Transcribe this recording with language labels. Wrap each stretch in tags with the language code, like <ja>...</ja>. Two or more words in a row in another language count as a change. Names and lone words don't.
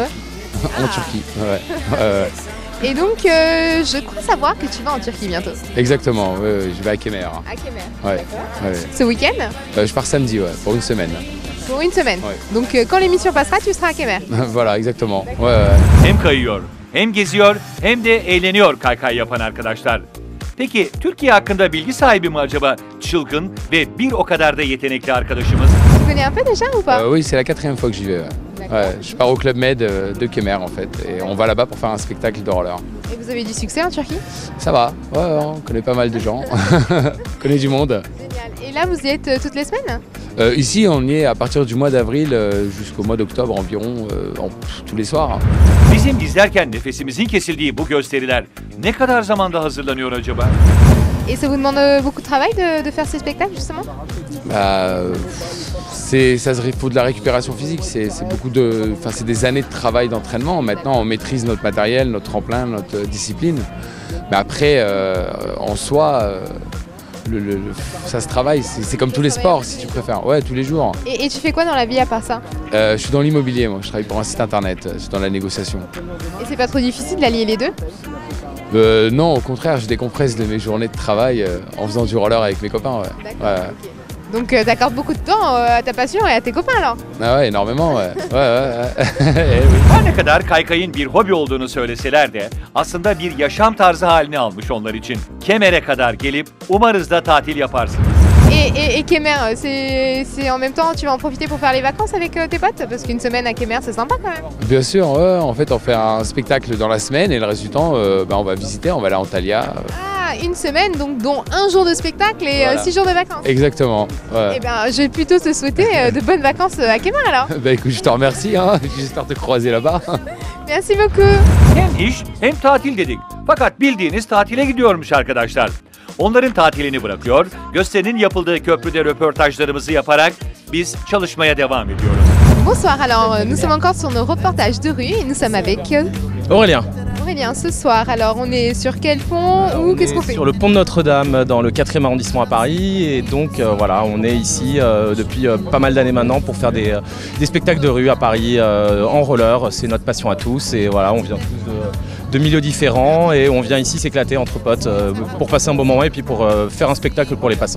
<fr>en Turquie. Ouais. Et donc je crois savoir que tu vas en Turquie bientôt. Exactement, je vais à Kemer. À Kemer. Ouais. Ce week-end? Je pars samedi, pour une semaine. Pour une semaine. Ouais. Donc quand l'émission passera, tu seras à Kemer. Voilà, exactement.</fr> <tr>Hem kayıyor, hem geziyor, hem de eğleniyor kaykay yapan arkadaşlar. Peki Türkiye hakkında bilgi sahibi mi acaba çılgın ve bir o kadar da yetenekli arkadaşımız?</tr> <fr>Tu connais un peu déjà ou pas? Oui, c'est la 4e fois que j'y vais. Ouais, je pars au Club Med de Kemer en fait. Et on va là-bas pour faire un spectacle de roller. Et vous avez du succès en Turquie? Ça va, on connaît pas mal de gens. On connaît du monde. Génial. Et là vous y êtes toutes les semaines? Ici on y est à partir du mois d'avril jusqu'au mois d'octobre environ, tous les soirs.</fr> <tr>Bizim izlerken nefesimizin kesildiği bu gösteriler ne kadar zamanda hazırlanıyor acaba?</tr> <fr>Et ça vous demande beaucoup de travail de faire ces spectacles justement? Il faut de la récupération physique, c'est des années de travail d'entraînement. Maintenant on maîtrise notre matériel, notre tremplin, notre discipline. Mais après en soi, ça se travaille, c'est comme tous les sports si tu préfères, tous les jours. Et tu fais quoi dans la vie à part ça? Je suis dans l'immobilier, moi je travaille pour un site internet, je suis dans la négociation. Et c'est pas trop difficile d'allier les deux? Non, au contraire, je décompresse de mes journées de travail en faisant du roller avec mes copains. D'accord, ok. Donc t'accordes beaucoup de temps à ta passion et à tes copains alors? Ah ouais, énormément, ouais.</fr> <tr>Her ne kadar kaykayın bir hobi olduğunu söyleseler de aslında bir yaşam tarzı haline almış onlar için. Kemer'e kadar gelip umarız da tatil yaparsınız.</tr> <fr>Et Kemer, c'est en même temps, tu vas en profiter pour faire les vacances avec tes potes? Parce qu'une semaine à Kemer, c'est sympa quand même. Bien sûr, en fait on fait un spectacle dans la semaine et le reste du temps, on va visiter, on va aller à Antalya. Ah, une semaine, donc dont un jour de spectacle et Voilà. 6 jours de vacances. Exactement. Ouais. Eh ben, je vais plutôt te souhaiter de bonnes vacances à Kemer alors. Écoute, je te remercie, j'espère te croiser là-bas. Merci beaucoup.</fr> <tr>Hem iş hem tatil dedik. Fakat bildiğiniz tatile gidiyormuş arkadaşlar. Onların tatilini bırakıyor, gösterinin yapıldığı köprüde röportajlarımızı yaparak biz çalışmaya devam ediyoruz.</tr> <fr>Bonsoir, alors nous sommes encore sur nos reportages de rue et nous sommes avec Aurélien. Aurélien ce soir. Alors on est sur quel pont ou qu'est-ce qu'on fait? Sur le pont de Notre-Dame dans le 4e arrondissement à Paris et donc voilà, on est ici depuis pas mal d'années maintenant pour faire des spectacles de rue à Paris en roller, c'est notre passion à tous et voilà, on vient tous de milieux différents et on vient ici s'éclater entre potes pour passer un bon moment et puis pour faire un spectacle pour les passants.</fr>